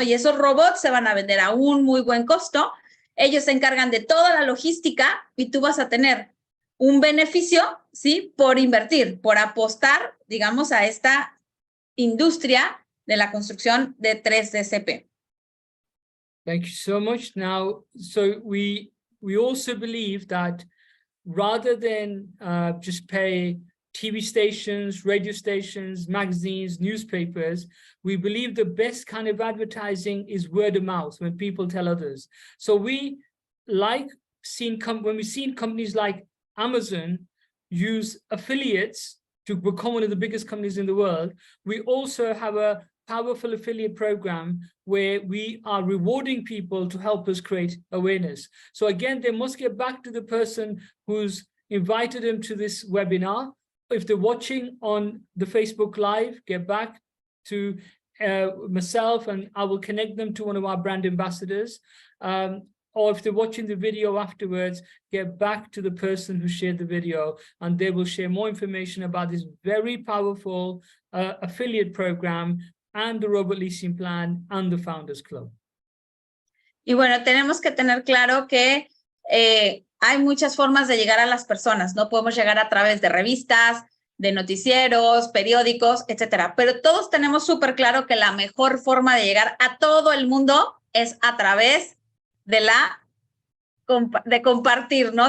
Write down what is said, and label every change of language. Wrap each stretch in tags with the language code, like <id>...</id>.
<es>Y esos robots se van a vender a un muy buen costo, ellos se encargan de toda la logística y tú vas a tener un beneficio, ¿sí? Por invertir, por apostar, digamos, a esta industria de la construcción de 3DCP.</es> <en>Thank you so much. Now, so we also believe that rather than just pay TV stations, radio stations, magazines, newspapers, we believe the best kind of advertising is word of mouth when people tell others. So we like when we've seen companies like Amazon use affiliates to become one of the biggest companies in the world, we also have a powerful affiliate program where we are rewarding people to help us create awareness. So again, they must get back to the person who's invited them to this webinar. If they're watching on the Facebook Live, get back to myself and I will connect them to one of our brand ambassadors. Or if they're watching the video afterwards, get back to the person who shared the video and they will share more information about this very powerful affiliate program and the robot leasing plan and the Founders Club.</en> <es>Y bueno, tenemos que tener claro que hay muchas formas de llegar a las personas, ¿no? Podemos llegar a través de revistas, de noticieros, periódicos, etcétera. Pero todos tenemos súper claro que la mejor forma de llegar a todo el mundo es a través de compartir, ¿no?</es>